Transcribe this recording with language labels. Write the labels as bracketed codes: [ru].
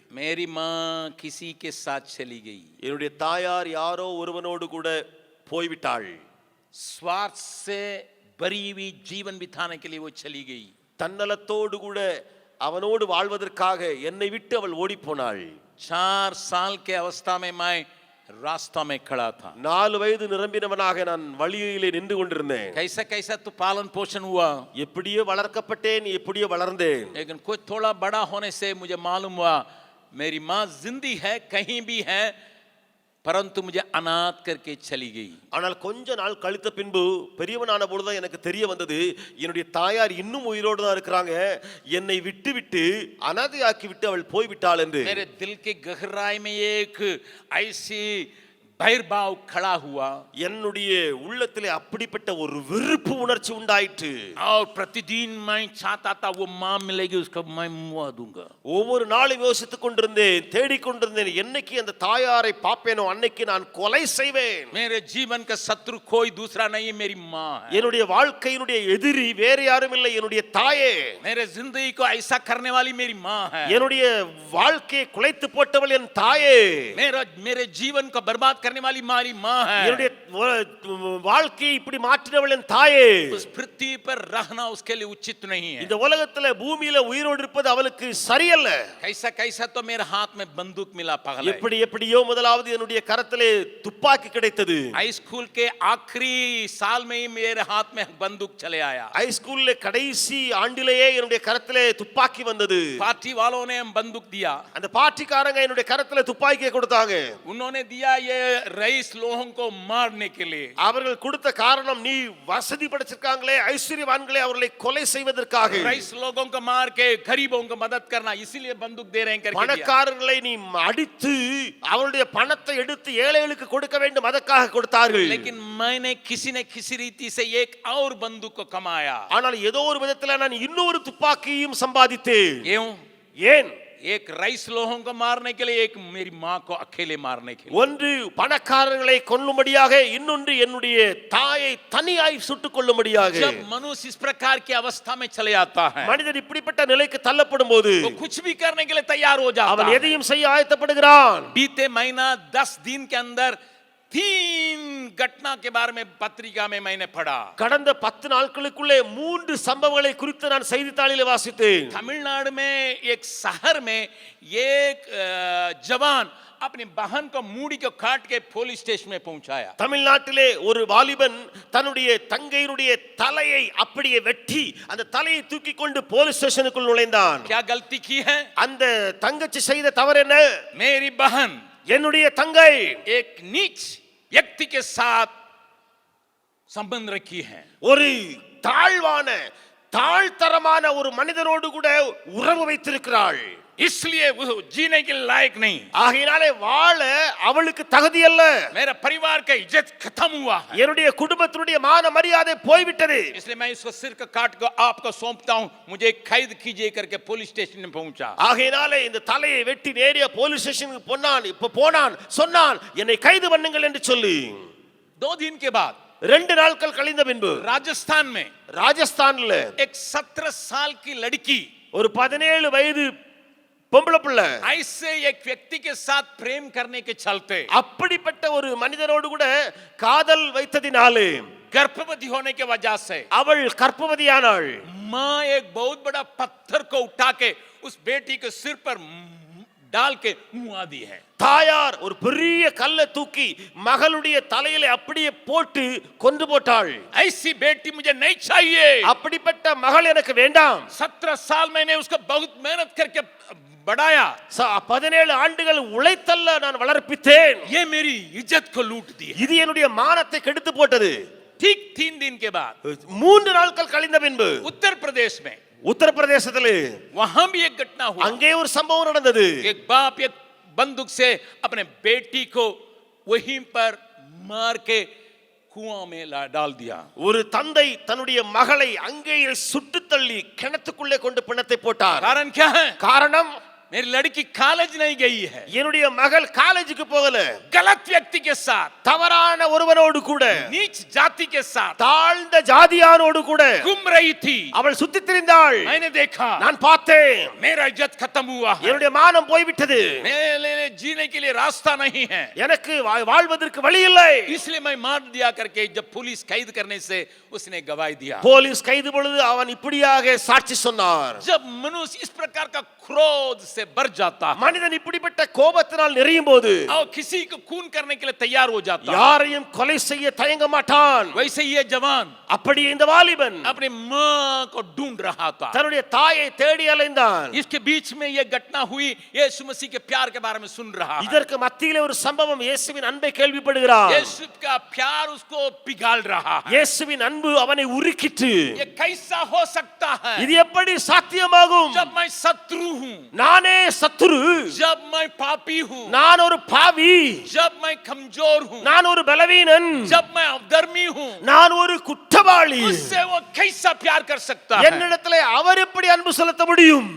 [hi] मेरी माँ किसी के साथ चली गई। [ta] என்னுடைய தாயார் யாரோ ஒருவனோடு கூட போய்விட்டாள்। [hi] स्वार्थ से भरी हुई जीवन बिताने के लिए वो चली गई। [ta] தன்னலத்தோடு கூட அவனோடு வாழ்வதற்காக என்னை விட்டு அவள் ஓடி போனாள்। [hi] 4 साल के अवस्था में मैं रास्ता में खड़ा था। [ta] 4 வயது நிரம்பினவனாக நான் வழியிலே நின்று கொண்டிருந்தேன்। [hi] कैसा कैसा तो पालन पोषण हुआ, [ta] எப்படியோ வளர்க்கப்பட்டேன், எப்படியோ வளர்ந்தேன்। [hi] लेकिन कुछ थोड़ा बड़ा होने से मुझे मालूम हुआ मेरी माँ जिंदी है, कहीं भी है, परंतु मुझे अनाथ करके चली गई। [ta] ஆனால் கொஞ்ச நாள் கழித்த பின்பு பெரியவனான பொழுதுதான் எனக்கு தெரிய வந்தது என்னுடைய தாயார் இன்னும் உயிரோடு தான் இருக்கிறாங்க, என்னை விட்டு அனாதையாக்கி விட்டு அவள் போய்விட்டாள் என்று। [hi] मेरे दिल के गहराई में एक ऐसी बहिर्भाव खड़ा हुआ, [ta] என்னுடைய உள்ளத்திலே அப்படிப்பட்ட ஒரு வெறுப்பு உணர்ச்சி உண்டாயிற்று। [hi] और प्रतिदिन मैं चाहता था वो माँ मिलेगी उसका मैं मुआ दूंगा। [ta] ஒவ்வொரு நாளும் யோசித்துக் கொண்டிருந்தேன், தேடிக்கொண்டிருந்தேன், என்னைக்கு அந்த தாயாரை பாப்பேனோ அன்னைக்கு நான் கொலை செய்வேன்। [hi] मेरे जीवन का शत्रु कोई दूसरा नहीं, मेरी माँ है। [ta] என்னுடைய வாழ்க்கையினுடைய எதிரி வேறு யாரும் இல்லை, என்னுடைய தாயே। [hi] मेरे जिंदगी को ऐसा करने वाली मेरी माँ है। [ta] என்னுடைய வாழ்க்கையை குலைத்து போட்டவள் என் தாயே। [hi] मेरे जीवन को बर्बाद करने वाली हमारी माँ है। [ta] என்னுடைய வாழ்க்கையை இப்படி மாற்றினவள் என் தாயே। [hi] उस पृथ्वी पर रहना उसके लिए उचित नहीं है। [ta] இந்த உலகத்துல பூமியில உயிரோடு இருப்பது அவளுக்கு சரியல்ல। [hi] कैसा कैसा तो मेरे हाथ में बंदूक मिला पगला। [ta] எப்படியோ முதலாவது என்னுடைய கரத்திலே துப்பாக்கி கிடைத்தது। [hi] हाई स्कूल के आखिरी साल में ही मेरे हाथ में बंदूक चले आया। [ta] हाई स्कूल கடைசி ஆண்டிலேயே என்னுடைய கரத்திலே துப்பாக்கி வந்தது। [hi] पार्टी वालों ने बंदूक दिया, [ta] அந்த பார்ட்டிக்காரங்க என்னுடைய கரத்திலே துப்பாக்கியை கொடுத்தாங்க। [hi] उन्होंने दिया ये रईस लोगों को मारने के लिए। [ta] அவர்கள் கொடுத்த காரணம் நீ வசதி படைச்சிருக்காங்களே, ஐஸ்வர்யவான்களே, அவர்களை கொலை செய்வதற்காக। [hi] रईस लोगों को मार के गरीबों को मदद करना, इसीलिए बंदूक दे रहे हैं करके दिया। [ta] பணக்காரர்களை நீ அடித்து அவருடைய பணத்தை எடுத்து ஏழைகளுக்கு கொடுக்க வேண்டும் அதற்காக கொடுத்தார்கள்। [hi] लेकिन मैंने किसी न किसी रीति से एक और बंदूक को कमाया। [ta] ஆனால் ஏதோ ஒரு விதத்துல நான் இன்னொரு துப்பாக்கியையும் சம்பாதித்தேன்। ஏன்? [hi] एक रईस लोगों को मारने के लिए, एक मेरी माँ को अकेले मारने के लिए। [ta] ஒன்று பணக்காரர்களை கொல்லும்படியாக, இன்னொன்று என்னுடைய தாயை தனியாய் சுட்டுக் கொள்ளும்படியாக। [hi] जब मनुष्य इस प्रकार की अवस्था में चले आता है, [ta] மனிதன் இப்படிப்பட்ட நிலைக்கு தள்ளப்படும் போது [hi] वो कुछ भी करने के लिए तैयार हो जाता [ta] அவன் [hi] है। [ta] எதையும் செய்ய ஆயத்தப்படுகிறான்। [hi] बीते महीना 10 दिन के अंदर 3 घटना के बारे में पत्रिका में मैंने पढ़ा। [ta] கடந்த 10 நாட்களுக்குள்ளே 3 சம்பவங்களை குறித்து நான் செய்தித்தாளிலே வாசித்தேன்। [hi] तमिलनाडु में एक शहर में एक जवान अपनी बहन को मूड़ी को काट के पुलिस स्टेशन में पहुंचाया। [ta] தமிழ்நாட்டிலே ஒரு வாலிபன் தன்னுடைய தங்கையினுடைய தலையை அப்படியே வெட்டி அந்த தலையை தூக்கி கொண்டு போலீஸ் ஸ்டேஷனுக்குள் நுழைந்தான்। [hi] क्या गलती की है? [ta] அந்த தங்கச்சி செய்த தவறு என்ன? [hi] मेरी बहन [ta] என்னுடைய தங்கை [hi] एक नीच व्यक्ति के साथ संबंध रखी है। [ta] ஒரு தாழ்வான தாழ்தரமான ஒரு மனிதனோடு கூட உறவு வைத்திருக்கிறாள்। [hi] इसलिए वो जीने के लायक नहीं। [ta] ஆகையினாலே வாழ அவளுக்கு தகுதி அல்ல। [hi] मेरा परिवार का इज्जत खत्म हुआ है। [ta] என்னுடைய குடும்பத்தினுடைய மான மரியாதை போய்விட்டது। [hi] इसलिए मैं इसको सिर का काट कर आपको सौंपता हूं, मुझे कैद कीजिए करके पुलिस स्टेशन में पहुंचा। [ta] ஆகையினாலே இந்த தலையை வெட்டி நேரே போலீஸ் ஸ்டேஷனுக்கு போனான் சொன்னான் என்னை கைது பண்ணுங்கள் என்று சொல்லி। [hi] 2 दिन के बाद [ta] 2 நாட்கள் கழிந்த பின்பு ராஜஸ்தான்ல [hi] एक 17 साल की लड़की, [ta] ஒரு 17 வயது பொம்பளை பிள்ளை [hi] ऐसे एक व्यक्ति के साथ प्रेम करने के चलते, [ta] அப்படிப்பட்ட ஒரு மனிதனோடு கூட காதல் வைத்ததினாலே, [hi] गर्भवती होने के वजह से [ta] அவள் கர்ப்பவதியானாள்। [hi] माँ एक बहुत बड़ा पत्थर को उठा के उस बेटी के सिर पर डाल के मुआ दी है। [ta] தாயார் ஒரு பெரிய கல்லை தூக்கி மகளுடைய தலையில அப்படியே போட்டு கொன்று போட்டாள்। [hi] ऐसी बेटी मुझे नहीं चाहिए। [ta] அப்படிப்பட்ட மகள் எனக்கு வேண்டாம்। [hi] 17 साल मैंने उसको बहुत मेहनत करके बढ़ाया। [ta] 17 ஆண்டுகள் உழைத்தல்ல நான் வளர்ப்பித்தேன்। [hi] ये मेरी इज्जत को लूट दी। [ta] இது என்னுடைய மானத்தை கெடுத்து போட்டது। [hi] ठीक 3 दिन के बाद [ta] 3 நாட்கள் கழிந்த பின்பு [hi] उत्तर प्रदेश में, [ta] உத்தரப்பிரதேசத்திலே [hi] वहां भी एक घटना हुआ। [ta] அங்கே ஒரு சம்பவம் நடந்தது। [hi] एक बाप एक बंदूक से अपने बेटी को वहीं पर मार के कुआं में डाल दिया। [ta] ஒரு தந்தை தன்னுடைய மகளை அங்கேயே சுட்டு தள்ளி கிணத்துக்குள்ளே கொண்டு பிணத்தை போட்டார்। [hi] कारण क्या है? [ta] காரணம் [hi] मेरी लड़की कॉलेज नहीं गई है, [ta] என்னுடைய மகள் காலேஜுக்கு போகல, [hi] गलत व्यक्ति के साथ, [ta] தவறான ஒருவனோடு கூட, [hi] नीच जाति के साथ, [ta] தாழ்ந்த ஜாதியானோடு கூட [hi] घूम रही थी। [ta] அவள் சுத்தித் திரிந்தாள். [hi] मैंने देखा, [ta] நான் பார்த்தேன், [hi] मेरा इज्जत खत्म हुआ है, [ta] என்னுடைய மானம் போய்விட்டது, [hi] मेरे लिए जीने के लिए रास्ता नहीं है, [ta] எனக்கு வாழ்வதற்கு வழி இல்லை. [hi] इसलिए मैं मार दिया करके जब पुलिस कैद करने से उसने गवाही दिया। [ta] போலீஸ் கைது பொழுது அவன் இப்படியாக சாட்சி சொன்னார். [hi] जब मनुष्य इस प्रकार का क्रोध से भर जाता है [ta] மனிதன் இப்படிப்பட்ட கோபத்தினால் நிறையும் போது [hi] और किसी को खून करने के लिए तैयार हो जाता है, [ta] யாரையும் கொலை செய்ய தயங்க மாட்டான். [hi] वैसे ये जवान [ta] அப்படி இந்த வாலிபன் [hi] अपनी मां को ढूंढ रहा था। [ta] தன்னுடைய தாயை தேடி அலைந்தான். [hi] इसके बीच में ये घटना हुई, यीशु मसीह के प्यार के बारे में सुन रहा है। [ta] இதற்கு மத்தியிலே ஒரு சம்பவம், இயேசுவின் அன்பை கேள்விப்படுகிறார். [hi] यीशु का प्यार उसको पिघाल रहा है। [ta] இயேசுவின் அன்பு அவனை உருக்கிற்று. [hi] ये कैसा हो सकता है [ta] இது எப்படி சாத்தியமாகும்? [hi] जब मैं शत्रु हूँ, [ta] நானே சத்துரு, [hi] जब मैं पापी हूँ, [ta] நான் ஒரு பாவி, [hi] जब मैं कमजोर हूँ, [ta] நான் ஒரு பலவீனன், [hi] जब मैं अधर्मी हूँ, [ta] நான் ஒரு குற்றவாளி. [hi] उससे वो कैसा प्यार कर सकता है? [ta] என்னிடத்திலே அவர் எப்படி அன்பு செலுத்த முடியும்?